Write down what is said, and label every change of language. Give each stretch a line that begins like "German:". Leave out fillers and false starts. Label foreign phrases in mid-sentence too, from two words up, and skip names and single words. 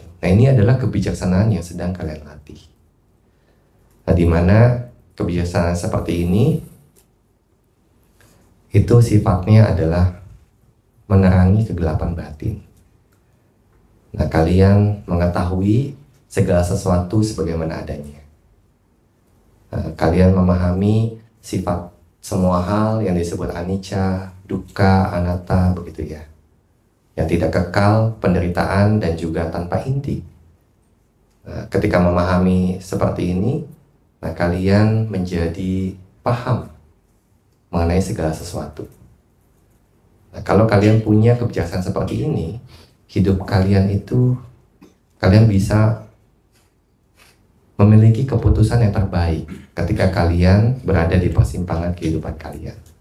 Indonesian: Nah, ini adalah kebijaksanaan yang sedang kalian latih. Nah, di mana kebijaksanaan seperti ini itu sifatnya adalah menerangi kegelapan batin. Nah, kalian mengetahui segala sesuatu sebagaimana adanya. Nah, kalian memahami sifat semua hal yang disebut
Pali: anicca, dukkha, anatta,
Indonesian: begitu ya. Yang tidak kekal, penderitaan, dan juga tanpa inti. Nah, ketika memahami seperti ini, nah kalian menjadi paham mengenai segala sesuatu. Nah, kalau kalian punya kebijaksanaan seperti ini, hidup kalian itu, kalian bisa memiliki keputusan yang terbaik ketika kalian berada di persimpangan kehidupan kalian.